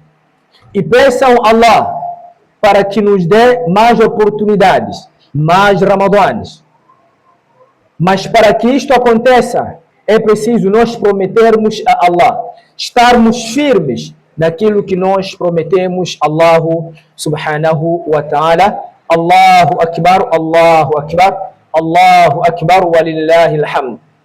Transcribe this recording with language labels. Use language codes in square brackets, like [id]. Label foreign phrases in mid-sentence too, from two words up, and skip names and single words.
[pt] E peçam a Allah para que nos dê mais oportunidades, mais Ramadanes. Mas para que isto aconteça, é preciso nós prometermos a Allah, estarmos firmes naquilo que nós prometemos a Allah [ar] سبحانه وتعالى. الله أكبر، الله أكبر، الله أكبر, ولله الحمد.